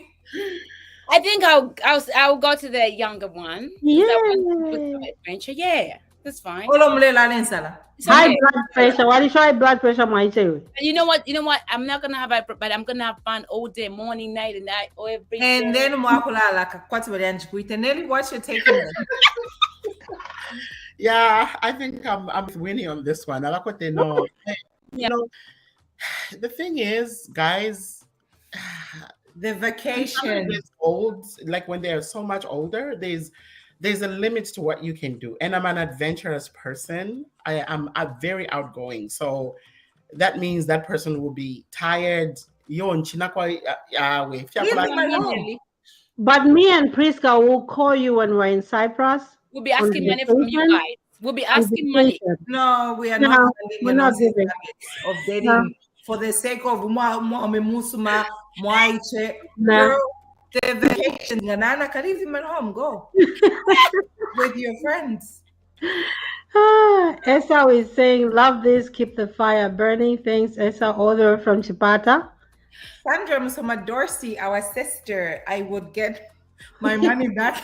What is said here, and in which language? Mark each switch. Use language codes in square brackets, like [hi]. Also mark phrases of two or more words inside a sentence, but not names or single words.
[en] I think I'll go to the younger one. 'Cause I want to put some adventure. Yeah, that's fine. [bem] Olomlela lensala. [en] It's High okay. blood pressure. What is high blood pressure, my child? And you know what? I'm not gonna have but I'm gonna have fun all day, morning, night, and night, or every And day. [bem] then mwakulala kakwati balianjikuite. [en] Nelly, what's your take on that? Yeah, I think I'm with Winnie on this one. I like what they know. Yeah. The thing is, guys, The when vacation. it's old, like when they're so much older, there's a limit to what you can do. And I'm an adventurous person. I'm very outgoing. So that means that person will be tired. But me and Priska will call you when we're in Cyprus. We'll be asking money from you vacation? guys. We'll be asking money. No, we are No, not we're not giving. of dating for the sake of [bem] musuma mwaiche. [en] No. Girl, the vacation. Nana, can leave him at home. Go with your friends. Esau is saying, love this, keep the fire burning. Thanks, Esau, all the way from Chipata. Sandra Musoma Dorsey, our sister, I would get My money back.